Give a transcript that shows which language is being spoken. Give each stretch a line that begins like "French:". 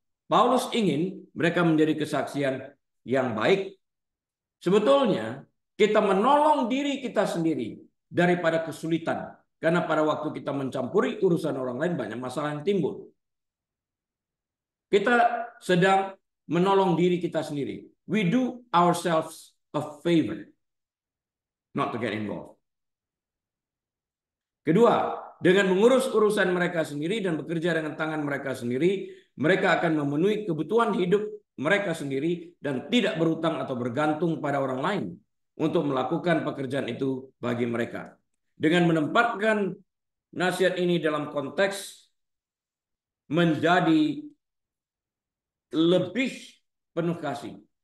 Indonesian: Paulus ingin mereka menjadi kesaksian yang baik. Sebetulnya kita menolong diri kita sendiri daripada kesulitan. Karena pada waktu kita mencampuri urusan orang lain banyak masalah yang timbul. Kita sedang menolong diri kita sendiri.
English: We do ourselves a favor not to get involved.
Indonesian: Kedua, dengan mengurus urusan mereka sendiri dan bekerja dengan tangan mereka sendiri, mereka akan memenuhi kebutuhan hidup mereka sendiri dan tidak berutang atau bergantung pada orang lain untuk melakukan pekerjaan itu bagi mereka. Dengan menempatkan nasihat ini dalam konteks menjadi lebih penuh kasih.